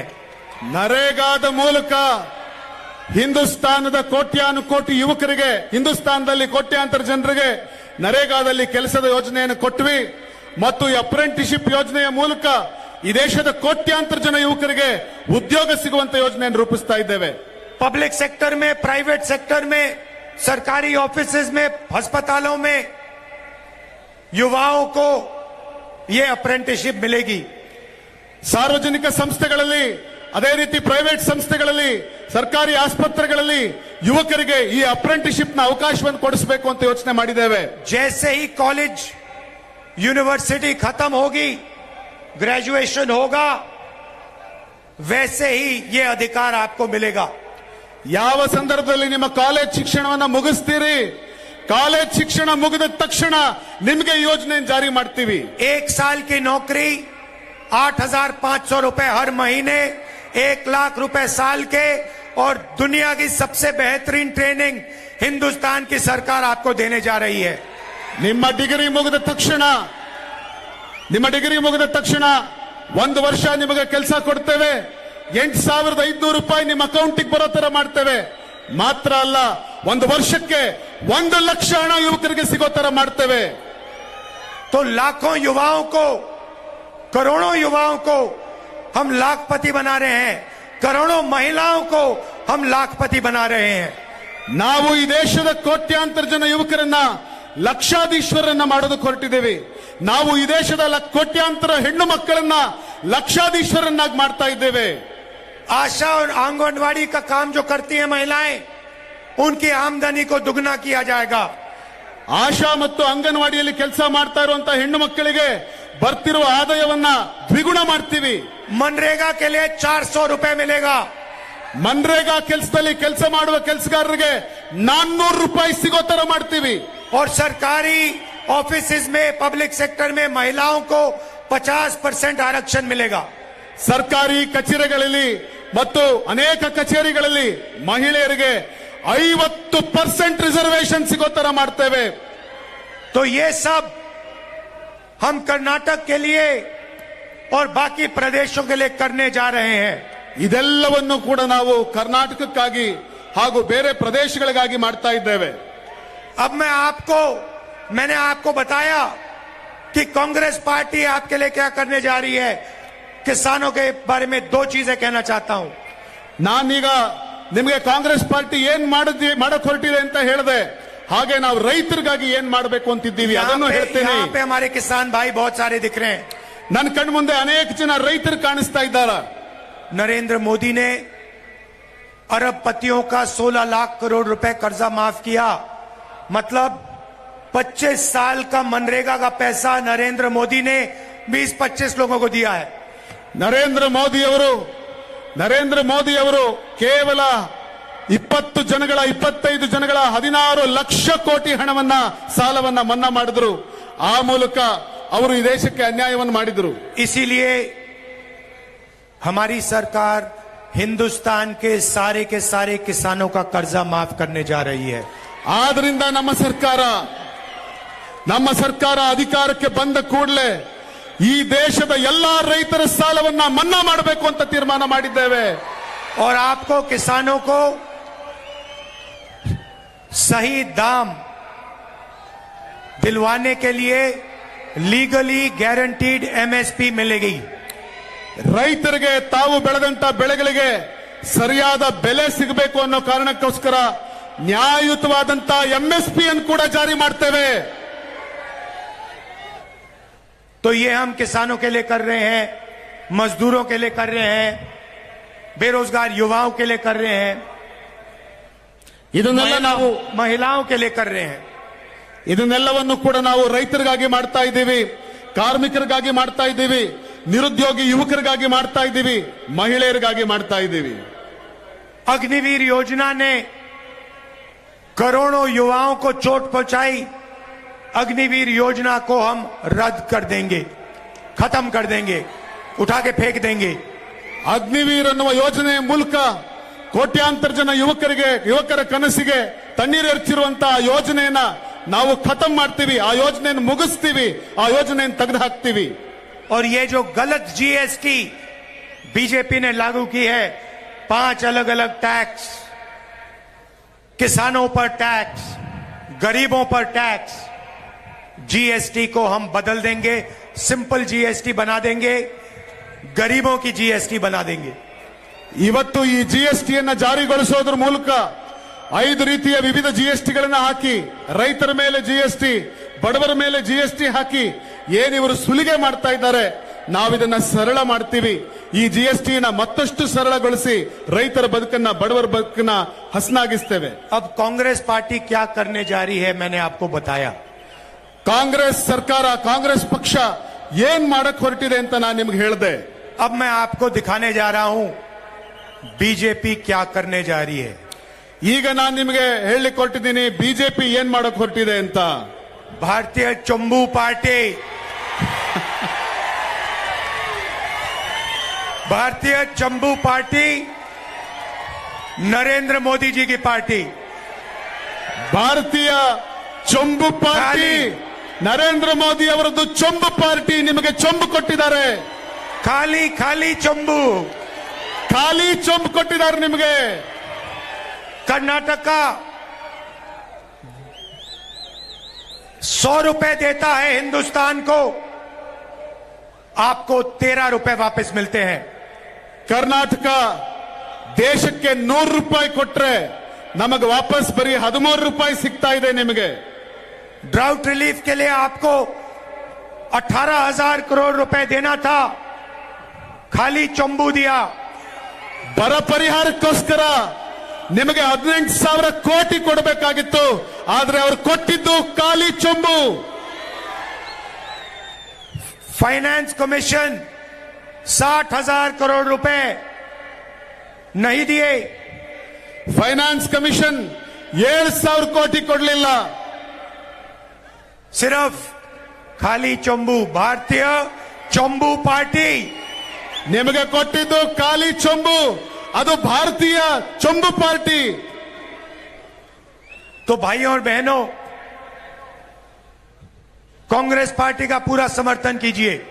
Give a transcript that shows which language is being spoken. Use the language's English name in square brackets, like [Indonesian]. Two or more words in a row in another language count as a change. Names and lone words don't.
[Kannada] ನರೇಗಾದ ಮೂಲಕ ಹಿಂದೂಸ್ತಾನದ ಕೋಟ್ಯಾನುಕೋಟಿ ಯುವಕರಿಗೆ, ಹಿಂದೂಸ್ತಾನದಲ್ಲಿ ಕೋಟ್ಯಾಂತರ ಜನರಿಗೆ ನರೇಗಾದಲ್ಲಿ ಕೆಲಸದ ಯೋಜನೆಯನ್ನು ಕೊಟ್ವಿ ಮತ್ತು ಈ ಅಪ್ರೆಂಟಿಸ್ಶಿಪ್ ಯೋಜನೆಯ ಮೂಲಕ ಈ ದೇಶದ ಕೋಟ್ಯಾಂತರ ಜನ ಯುವಕರಿಗೆ ಉದ್ಯೋಗ ಸಿಗುವಂತ ಯೋಜನೆಯನ್ನು ರೂಪಿಸ್ತಾ ಇದ್ದೇವೆ. [English] public sector [Hindi] में, [English] private sector [Hindi] में, सरकारी ऑफिसेज में, अस्पतालों में युवाओं को ये अप्रेंटिसशिप मिलेगी। [Kannada] ಸಾರ್ವಜನಿಕ ಸಂಸ್ಥೆಗಳಲ್ಲಿ ಅದೇ ರೀತಿ ಪ್ರೈವೇಟ್ ಸಂಸ್ಥೆಗಳಲ್ಲಿ ಸರ್ಕಾರಿ ಆಸ್ಪತ್ರೆಗಳಲ್ಲಿ ಯುವಕರಿಗೆ ಈ ಅಪ್ರೆಂಟಿಸ್ಶಿಪ್ ನ ಅವಕಾಶವನ್ನು ಕೊಡಿಸಬೇಕು ಅಂತ ಯೋಚನೆ ಮಾಡಿದ್ದೇವೆ। [Hindi] जैसे ही [English] college university [Hindi] खत्म होगी, ग्रेजुएशन होगा, वैसे ही ये अधिकार आपको मिलेगा। [Kannada] ಯಾವ ಸಂದರ್ಭದಲ್ಲಿ ನಿಮ್ಮ ಕಾಲೇಜ್ ಶಿಕ್ಷಣವನ್ನ ಮುಗಿಸ್ತೀರಿ, ಕಾಲೇಜ್ ಶಿಕ್ಷಣ ಮುಗಿದ ತಕ್ಷಣ ನಿಮಗೆ ಯೋಜನೆ ಜಾರಿ ಮಾಡ್ತೀವಿ। [Hindi] 1 साल की नौकरी 8,500 रुपए हर महीने, 1 लाख रुपए साल के, और दुनिया की सबसे बेहतरीन ट्रेनिंग हिंदुस्तान की सरकार आपको देने जा रही है। [Kannada] ನಿಮ್ಮ ಡಿಗ್ರಿ ಮುಗಿದ ತಕ್ಷಣ 1 ವರ್ಷ ನಿಮಗೆ ಕೆಲಸ ಕೊಡ್ತೇವೆ, 8,500 ರೂಪಾಯಿ ನಿಮ್ಮ ಅಕೌಂಟಿಗೆ ಬರೋ ತರ ಮಾಡ್ತೇವೆ। ಮಾತ್ರ ಅಲ್ಲ, 1 ವರ್ಷಕ್ಕೆ 1 ಲಕ್ಷ ಹಣ ಯುವಕರಿಗೆ ಸಿಗೋ ತರ ಮಾಡ್ತೇವೆ। [Hindi] तो लाखों युवाओं को, करोड़ों युवाओं को हम लाखपति बना रहे हैं, करोड़ों महिलाओं को हम लाखपति बना रहे हैं। [Kannada] ನಾವು ಈ ದೇಶದ ಕೋಟ್ಯಾಂತರ ಜನ ಯುವಕರನ್ನ ಲಕ್ಷಾಧೀಶ್ವರನ್ನ ಮಾಡೋದಕ್ಕೆ ಹೊರಟಿದ್ದೇವೆ। ನಾವು ಈ ದೇಶದ ಕೋಟ್ಯಾಂತರ ಹೆಣ್ಣು ಮಕ್ಕಳನ್ನ ಲಕ್ಷಾಧೀಶ್ವರನ್ನಾಗಿ ಮಾಡ್ತಾ ಇದ್ದೇವೆ। [Hindi] आशा और आंगनवाड़ी का काम जो करती हैं महिलाएं, उनकी आमदनी को दुगना किया जाएगा। [Kannada] ಆಶಾ ಮತ್ತು ಅಂಗನವಾಡಿಯಲ್ಲಿ ಕೆಲಸ ಮಾಡ್ತಾ ಇರುವಂತಹ ಹೆಣ್ಣು ಮಕ್ಕಳಿಗೆ ಬರ್ತಿರುವ ಆದಾಯವನ್ನ ದ್ವಿಗುಣ ಮಾಡ್ತೀವಿ। [Hindi] मनरेगा के लिए 400 रुपए मिलेगा। [Kannada] ಮನ್ರೇಗಾ ಕೆಲಸದಲ್ಲಿ ಕೆಲಸ ಮಾಡುವ ಕೆಲಸಗಾರರಿಗೆ 400 ರೂಪಾಯಿ ಸಿಗೋ ತರ ಮಾಡ್ತೀವಿ। [Hindi] और सरकारी ऑफिसेज में, [English] public sector [Hindi] में महिलाओं को 50% आरक्षण मिलेगा। [Kannada] ಸರ್ಕಾರಿ ಕಚೇರಿಗಳಲ್ಲಿ ಮತ್ತು ಅನೇಕ ಕಚೇರಿಗಳಲ್ಲಿ ಮಹಿಳೆಯರಿಗೆ 50% ರಿಸರ್ವೇಶನ್ ಸಿಗೋ ತರ ಮಾಡ್ತೇವೆ। [Hindi] तो ये सब हम कर्नाटक के लिए और बाकी प्रदेशों के लिए करने जा रहे हैं। [Kannada] ಇದೆಲ್ಲವನ್ನು ಕೂಡ ನಾವು ಕರ್ನಾಟಕಕ್ಕಾಗಿ ಹಾಗೂ ಬೇರೆ ಪ್ರದೇಶಗಳಿಗಾಗಿ ಮಾಡ್ತಾ ಇದ್ದೇವೆ। [Hindi] अब मैंने आपको बताया कि कांग्रेस पार्टी आपके लिए क्या करने जा रही है। किसानों के बारे में 2 चीजें कहना चाहता हूं। [Kannada] ನಾನೀಗ ನಿಮಗೆ ಕಾಂಗ್ರೆಸ್ ಪಾರ್ಟಿ ಏನ್ ಮಾಡಕ್ ಹೊರಟಿದೆ ಅಂತ ಹೇಳಿದೆ, ಹಾಗೆ ನಾವು ರೈತರಿಗಾಗಿ ಏನ್ ಮಾಡಬೇಕು ಅಂತಿದ್ದೀವಿ ಅದನ್ನು ಹೇಳ್ತೇನೆ। [Hindi] यहाँ पे हमारे किसान भाई बहुत सारे दिख रहे हैं। [Kannada] ನನ್ನ ಕಣ್ಣು ಮುಂದೆ ಅನೇಕ ಜನ ರೈತರು ಕಾಣಿಸ್ತಾ ಇದ್ದಾರೆ। [Hindi] नरेंद्र मोदी ने अरबपतियों का 16 लाख करोड़ रुपए कर्जा माफ किया। मतलब 25 साल का मनरेगा का पैसा नरेंद्र मोदी ने 20-25 लोगों को दिया है। [Kannada] ನರೇಂದ್ರ ಮೋದಿ ಅವರು ಕೇವಲ 25 ಜನಗಳ 16 ಲಕ್ಷ ಕೋಟಿ ಹಣವನ್ನ ಸಾಲವನ್ನ ಮನ್ನಾ ಮಾಡಿದ್ರು। ಆ ಮೂಲಕ ಅವರು ಈ ದೇಶಕ್ಕೆ ಅನ್ಯಾಯವನ್ನು ಮಾಡಿದ್ರು। [Hindi] इसीलिए हमारी सरकार हिंदुस्तान के सारे किसानों का कर्जा माफ करने जा रही है। [Kannada] ಆದ್ರಿಂದ ನಮ್ಮ ಸರ್ಕಾರ ಅಧಿಕಾರಕ್ಕೆ ಬಂದ ಕೂಡಲೇ ಈ ದೇಶದ ಎಲ್ಲಾ ರೈತರ ಸಾಲವನ್ನ ಮನ್ನಾ ಮಾಡಬೇಕು ಅಂತ ತೀರ್ಮಾನ ಮಾಡಿದ್ದೇವೆ। [Hindi] और आपको किसानों को सही दाम दिलवाने के लिए [English] legally guaranteed MSP [Hindi] मिलेगी। [Kannada] ರೈತರಿಗೆ ತಾವು ಬೆಳೆದಂತ ಬೆಳೆಗಳಿಗೆ ಸರಿಯಾದ ಬೆಲೆ ಸಿಗಬೇಕು ಅನ್ನೋ ಕಾರಣಕ್ಕೋಸ್ಕರ ನ್ಯಾಯಯುತವಾದಂತ ಎಂಎಸ್ಪಿ ಅನ್ನು ಕೂಡ ಜಾರಿ ಮಾಡ್ತೇವೆ। [Hindi] तो ये हम किसानों के लिए कर रहे हैं, मजदूरों के लिए कर रहे हैं, बेरोजगार युवाओं के लिए कर रहे हैं, [Kannada] ಇದನ್ನೆಲ್ಲ ನಾವು [Hindi] महिलाओं के लिए कर रहे हैं। [Kannada] ಇದನ್ನೆಲ್ಲವನ್ನು ಕೂಡ ನಾವು ರೈತರಿಗಾಗಿ ಮಾಡ್ತಾ ಇದ್ದೀವಿ, ಕಾರ್ಮಿಕರಿಗಾಗಿ ಮಾಡ್ತಾ ಇದ್ದೀವಿ, ನಿರುದ್ಯೋಗಿ ಯುವಕರಿಗಾಗಿ ಮಾಡ್ತಾ ಇದ್ದೀವಿ, ಮಹಿಳೆಯರಿಗಾಗಿ ಮಾಡ್ತಾ ಇದ್ದೀವಿ। [Hindi] अग्निवीर योजना ने करोड़ों युवाओं को चोट पहुंचाई। अग्निवीर योजना को हम रद्द कर देंगे, खत्म कर देंगे, उठा के फेंक देंगे। [Kannada] ಅಗ್ನಿವೀರ್ ಅನ್ನುವ ಯೋಜನೆಯ ಮೂಲಕ ಕೋಟ್ಯಾಂತರ ಜನ ಯುವಕರ ಕನಸಿಗೆ ತಣ್ಣೀರೆರ್ಚಿರುವಂತಹ ಯೋಜನೆಯನ್ನ ನಾವು ಖತಮ್ ಮಾಡ್ತೀವಿ, ಆ ಯೋಜನೆಯನ್ನು ಮುಗಿಸ್ತೀವಿ, ಆ ಯೋಜನೆಯನ್ನು ತೆಗೆದು ಹಾಕ್ತೀವಿ। [Hindi] और ये जो गलत जीएसटी बीजेपी ने लागू की है, 5 अलग अलग टैक्स, किसानों पर टैक्स, गरीबों पर टैक्स, जीएसटी को हम बदल देंगे, [English] simple GST [Hindi] बना देंगे, गरीबों की जीएसटी बना देंगे। [Kannada] ಇವತ್ತು ಈ ಜಿಎಸ್ಟಿಯನ್ನ ಜಾರಿಗೊಳಿಸೋದ್ರ ಮೂಲಕ 5 ರೀತಿಯ ವಿವಿಧ ಜಿಎಸ್ಟಿಗಳನ್ನ ಹಾಕಿ ರೈತರ ಮೇಲೆ ಜಿಎಸ್ಟಿ, ಬಡವರ ಮೇಲೆ ಜಿಎಸ್ಟಿ ಹಾಕಿ ಏನಿವರು ಸುಲಿಗೆ ಮಾಡ್ತಾ ಇದ್ದಾರೆ, ನಾವಿದನ್ನ ಸರಳ ಮಾಡ್ತೀವಿ. ಈ ಜಿಎಸ್ಟಿನ ಮತ್ತಷ್ಟು ಸರಳಗೊಳಿಸಿ ರೈತರ ಬದುಕನ್ನ, ಬಡವರ ಬದುಕನ್ನ ಹಸನಾಗಿಸ್ತೇವೆ. [Hindi] अब कांग्रेस पार्टी क्या करने जा रही है, मैंने आपको बताया. [Kannada] ಕಾಂಗ್ರೆಸ್ ಸರ್ಕಾರ, ಕಾಂಗ್ರೆಸ್ ಪಕ್ಷ ಏನ್ ಮಾಡಕ್ ಹೊರಟಿದೆ ಅಂತ ನಾನು ನಿಮ್ಗೆ ಹೇಳಿದೆ. [Hindi] अब मैं आपको दिखाने जा रहा हूं बीजेपी क्या करने जा रही है. [Kannada] ಈಗ ನಾನು ನಿಮಗೆ ಹೇಳಲಿಕ್ಕೆ ಹೊರಟಿದ್ದೀನಿ ಬಿಜೆಪಿ ಏನ್ ಮಾಡಕ್ ಹೊರಟಿದೆ ಅಂತ. [Hindi] भारतीय चंबू पार्टी, भारतीय चंबू पार्टी नरेंद्र मोदी जी की पार्टी. [Kannada] ಭಾರತೀಯ ಚೊಂಬು ಪಾರ್ಟಿ, ನರೇಂದ್ರ ಮೋದಿ ಅವರದ್ದು ಚೊಂಬು ಪಾರ್ಟಿ ನಿಮಗೆ ಚೊಂಬು ಕೊಟ್ಟಿದ್ದಾರೆ. [Hindi] खाली खाली चंबू, [Kannada] ಖಾಲಿ ಚೊಂಬು ಕೊಟ್ಟಿದ್ದಾರೆ ನಿಮಗೆ. [Hindi] कर्नाटक 100 रुपए देता है हिंदुस्तान को, आपको 13 रुपए वापस मिलते हैं. [Kannada] ಕರ್ನಾಟಕ ದೇಶಕ್ಕೆ 100 ರೂಪಾಯಿ ಕೊಟ್ರೆ ನಮಗೆ ವಾಪಸ್ ಬರೀ 13 ರೂಪಾಯಿ ಸಿಗ್ತಾ ಇದೆ ನಿಮಗೆ. [English] drought relief [Hindi] के लिए आपको 18,000 करोड़ रुपए देना था, खाली चंबू दिया. [Kannada] ಬರ ಪರಿಹಾರಕ್ಕೋಸ್ಕರ ನಿಮಗೆ 18,000 ಕೋಟಿ ಕೊಡಬೇಕಾಗಿತ್ತು, ಆದ್ರೆ ಅವರು ಕೊಟ್ಟಿದ್ದು ಖಾಲಿ ಚೊಂಬು. [English] finance commission [Hindi] 60,000 करोड़ रुपए नहीं दिए. [English] finance commission [Kannada] 7,000 ಕೋಟಿ ಕೊಡಲಿಲ್ಲ. [Hindi] सिर्फ खाली चंबू, भारतीय चंबू पार्टी. [Kannada] ನಿಮಗೆ ಕೊಟ್ಟಿದ್ದು ಖಾಲಿ ಚೊಂಬು, ಅದು ಭಾರತೀಯ ಚೊಂಬು ಪಾರ್ಟಿ. [Hindi] तो भाइयों और बहनों, कांग्रेस पार्टी का पूरा समर्थन कीजिए.